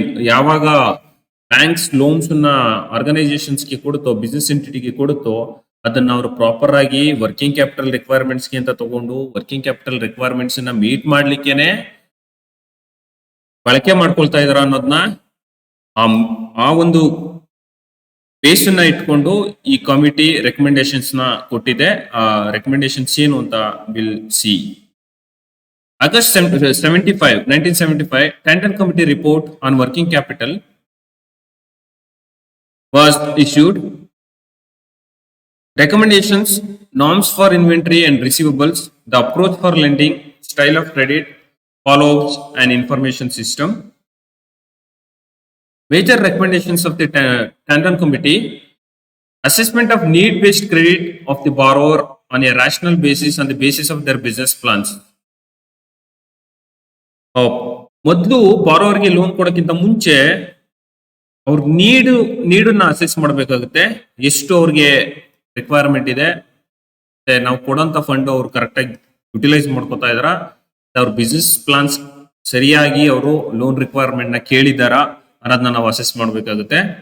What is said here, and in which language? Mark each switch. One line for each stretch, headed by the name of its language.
Kannada: ಯಾವಾಗ banks loans organisations ಗೆ ಕೊಡುತ್ತೋ, business ಎಂಟಿಟಿಗೆ ಕೊಡುತ್ತೋ, ಅದನ್ನ ಅವರು ಪ್ರಾಪರ್ ಆಗಿ ವರ್ಕಿಂಗ್ ಕ್ಯಾಪಿಟಲ್ ರಿಕ್ವೈರ್ಮೆಂಟ್ಸ್ ಗೆ ಅಂತ ತಗೊಂಡು ವರ್ಕಿಂಗ್ ಕ್ಯಾಪಿಟಲ್ ರಿಕ್ವೈರ್ಮೆಂಟ್ಸ್ ನ ಮೀಟ್ ಮಾಡ್ಲಿಕ್ಕೇನೆ ಬಳಕೆ ಮಾಡ್ಕೊಳ್ತಾ ಇದಾರ ಅನ್ನೋದನ್ನ ಆ ಒಂದು ಬೇಸ್ ಅನ್ನ ಇಟ್ಕೊಂಡು ಈ ಕಮಿಟಿ ರೆಕಮೆಂಡೇಶನ್ಸ್ ನ ಕೊಟ್ಟಿದೆ. ಆ ರೆಕಮೆಂಡೇಶನ್ಸ್ ಏನು ಅಂತ
English: Will see. August 1975, Canton Committee report on working capital was issued. Recommendations, norms for inventory and receivables, the approach for lending, style of credit, follow-ups and information system. Major recommendations of the Canton Committee: assessment of need-based credit of the borrower on a rational basis on the basis of their business plans.
Kannada: ಮೊದಲು ಬಾರೋವರ್ಗೆ loan ಕೊಡೋಕ್ಕಿಂತ ಮುಂಚೆ ಅವ್ರ ನೀಡನ್ನ assess ಮಾಡಬೇಕಾಗುತ್ತೆ. ಎಷ್ಟು ಅವ್ರಿಗೆ requirement ಇದೆ, ನಾವು ಕೊಡೋಂಥ fund ಅವ್ರು ಕರೆಕ್ಟಾಗಿ ಯುಟಿಲೈಸ್ ಮಾಡ್ಕೋತಾ ಇದಾರ, ಅವ್ರ ಬಿಸ್ನೆಸ್ ಪ್ಲಾನ್ಸ್ ಸರಿಯಾಗಿ ಅವರು ಲೋನ್ ರಿಕ್ವೈರ್ಮೆಂಟ್ ನ ಕೇಳಿದಾರ ಅನ್ನೋದನ್ನ ನಾವು ಅಸೆಸ್ ಮಾಡಬೇಕಾಗುತ್ತೆ.